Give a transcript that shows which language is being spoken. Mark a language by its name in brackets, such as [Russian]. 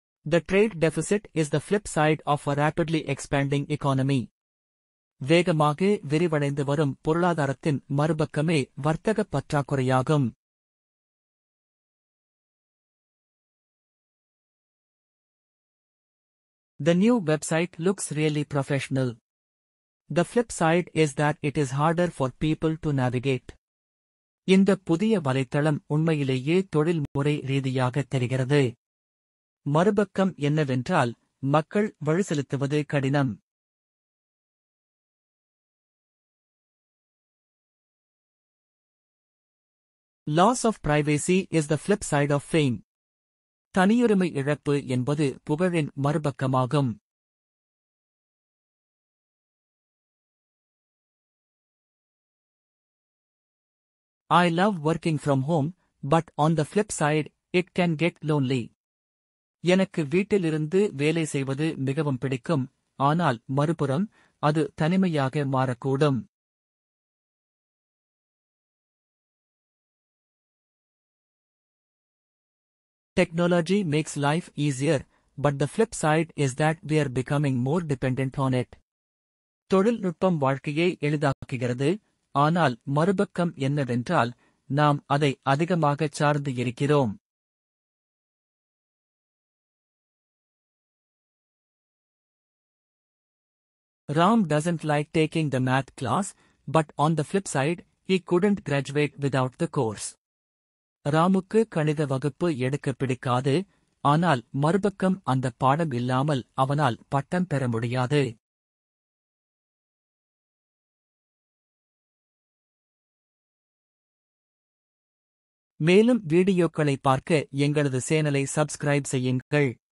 [English] The trade deficit is the flip side of a rapidly expanding economy. [Tamil] வேகமாக விரிவடைந்து வரும் பொருளாதாரத்தின் மறுபக்கமே வர்த்தகப் பற்றாக்குறையாகும். [English] The new website looks really professional. The flip side is that it is harder for people to navigate. [Tamil] இந்த புதிய வலைத்தளம் உண்மையிலேயே தொழில்முறை ரீதியாக தெரிகிறது. மறுபக்கம் என்னவென்றால் மக்கள் வழிசெலுத்துவது கடினம். [English] Loss of privacy is the flip side of fame. [Tamil] தனியுரிமை இழப்பு என்பது புகழின் மறுபக்கமாகும். [English] I love working from home, but on the flip side, it can get lonely. [Tamil] எனக்கு வீட்டிலிருந்து வேலை செய்வது மிகவும் பிடிக்கும், ஆனால் மறுபுறம் அது தனிமையாக மாறக்கூடும். [English] Technology makes life easier, but the flip side is that we are becoming more dependent on it. [Tamil] தொழில்நுட்பம் வாழ்க்கையை எளிதாக்குகிறது, ஆனால் மறுபக்கம் என்னவென்றால் நாம் அதை அதிகமாகச் சார்ந்து இருக்கிறோம். [English] Ram doesn't like taking the math class, but on the flip side, he couldn't graduate without the course. [Tamil] ராமுக்கு கணித வகுப்பு எடுக்க பிடிக்காது, ஆனால் மறுபக்கம் அந்த பாடம் இல்லாமல் அவனால் பட்டம் பெற முடியாது. மேலும் வீடியோக்களை பார்க்க எங்களது சேனலை சப்ஸ்கிரைப் செய்யுங்கள்.